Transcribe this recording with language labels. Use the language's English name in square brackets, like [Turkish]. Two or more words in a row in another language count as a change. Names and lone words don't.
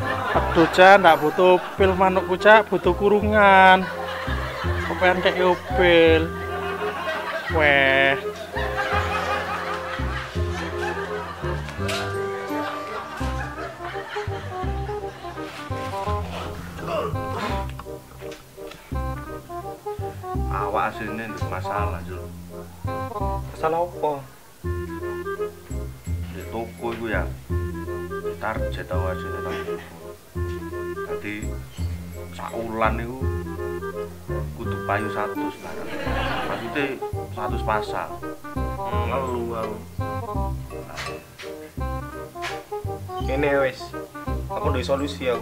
[Javanese] Aduh Cak, ndak butuh pil manukku Cak, butuh kurungan. Kok pengen kayak opil. Weh. Awak aslinya ndak masalah, Jul. [Indonesian] Masalah apa? [Javanese] Di toko iku ya. Target tau aslinya nang. Dadi saulan niku kudu payu 100 barang. Maksudnya 100 pasang. Ngelu aku. Kene wis. Aku ndek solusi aku.